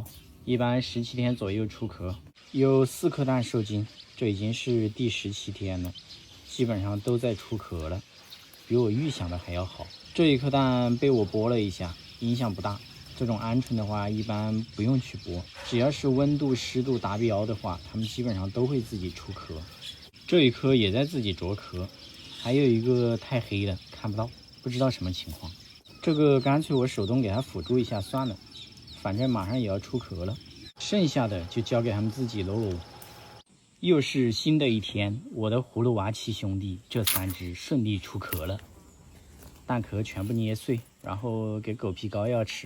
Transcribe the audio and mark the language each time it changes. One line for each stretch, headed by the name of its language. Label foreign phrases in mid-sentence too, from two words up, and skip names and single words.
Chinese: 一般17天左右出殼，有4顆蛋受精，這已經是第17天了，基本上都在出殼了，比我預想的還要好。這一顆蛋被我剝了一下，影響不大。這種鵪鶉的話一般不用去剝，只要是溫度濕度達標的話，它們基本上都會自己出殼。這一顆也在自己啄殼，還有一個太黑了看不到，不知道什麼情況。這個乾脆我手動給它輔助一下算了，反正馬上也要出殼了，剩下的就交給他們自己嘍。又是新的一天，我的葫蘆娃7兄弟這3隻順利出殼了，蛋殼全部捏碎，然後給狗皮膏药吃。